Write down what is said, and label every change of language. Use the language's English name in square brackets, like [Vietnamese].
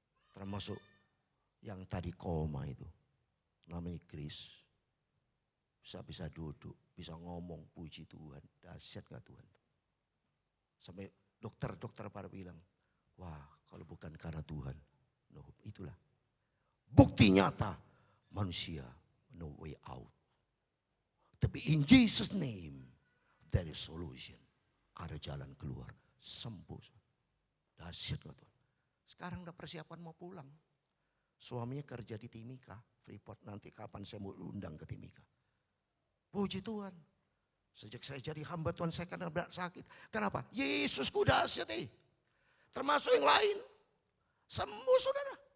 [Indonesian] Termasuk yang tadi koma itu. Namanya Chris. Bisa duduk, bisa ngomong puji Tuhan. Dahsyat gak Tuhan. Sampai dokter-dokter pada bilang, wah kalau bukan karena Tuhan, no, itulah. Bukti nyata manusia [English] no way out. [Indonesian] Tapi [English] in Jesus name there is solution. [Indonesian] Ada jalan keluar, sembuh. Dahsyat Tuhan. Sekarang udah persiapan mau pulang. Suaminya kerja di Timika, Freeport, nanti kapan saya mau undang ke Timika. Puji Tuhan. Sejak saya jadi hamba Tuhan saya karena berat sakit. Kenapa? Yesusku dahsyat termasuk yang lain. Sembuh saudara.